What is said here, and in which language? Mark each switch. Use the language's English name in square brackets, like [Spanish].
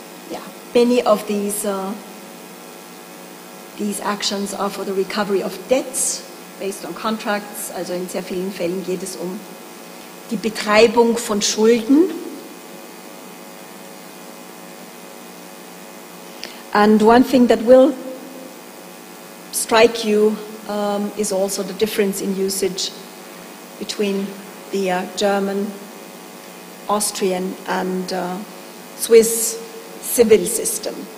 [English] Yeah, many of these actions are for the recovery of debts based on contracts. [German] Also in sehr vielen Fällen geht es um die Betreibung von Schulden. [English] And one thing that will strike you is also the difference in usage between the German, Austrian and Swiss civil system.